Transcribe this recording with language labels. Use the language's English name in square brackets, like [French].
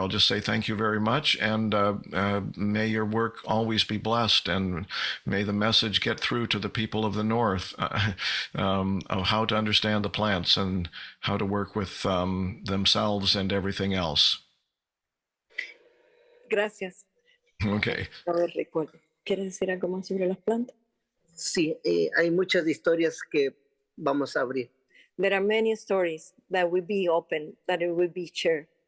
[English] I'll just say thank you very much, and may your work always be blessed, and may the message get through to the people of the North of how to understand the plants and how to work with themselves and everything else. [Spanish] Gracias. [English] Okay. [Spanish] A ver, recuerdo. ¿Quieres decir algo más sobre las plantas? Sí, hay muchas historias que vamos a abrir. [English] There are many stories that will be open, that it will be shared.